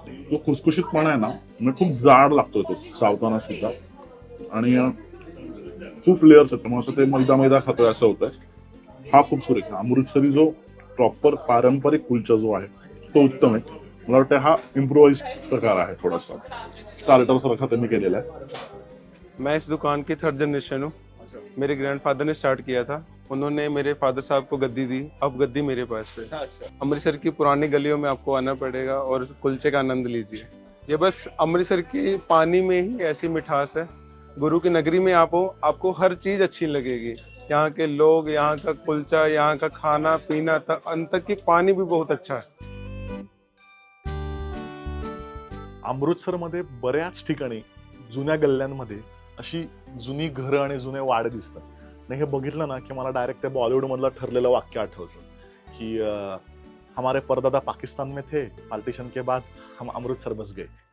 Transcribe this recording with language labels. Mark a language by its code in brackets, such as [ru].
[mr] तो खुसखुशीतपणा आहे ना, म्हणजे खूप जाड लागतो तो चावताना सुद्धा. आणि खूप लेयर्स आहेत, असं ते मैदा खातोय असं होतंय. हा खूप सुरेख अमृतसरी जो प्रॉपर पारंपरिक कुलचा जो आहे तो उत्तम आहे. मला वाटतं हा इम्प्रोवाइज प्रकार आहे, थोडासा स्टार्टर सारखा त्यांनी केलेला आहे. [hi] मैं इस दुकान की 3rd जनरेशन हूँ. मेरे ग्रैंडफादर ने स्टार्ट किया था, उन्होंने मेरे फादर साहब को गद्दी दी, अब गद्दी मेरे पास है. अमृतसर की पुरानी गलियों में आपको आना पड़ेगा और कुलचे का आनंद लीजिए. ये बस अमृतसर की पानी में ही ऐसी मिठास है. गुरु की नगरी में आप हो, आपको हर चीज अच्छी लगेगी. यहाँ के लोग, यहाँ का कुलचा, यहाँ का खाना पीना तक अंत तक की पानी भी बहुत अच्छा है. [mr] अमृतसरमध्ये बऱ्याच ठिकाणी जुन्या गल्ल्यांमध्ये अशी जुनी घरं आणि जुने वाडे दिसतात. आणि हे बघितलं ना की मला डायरेक्ट ते बॉलिवूड मधलं ठरलेलं वाक्य आठवतं की [hi] हमारे परदादा पाकिस्तान में थे, पार्टीशन के बाद हम अमृतसर बस गए.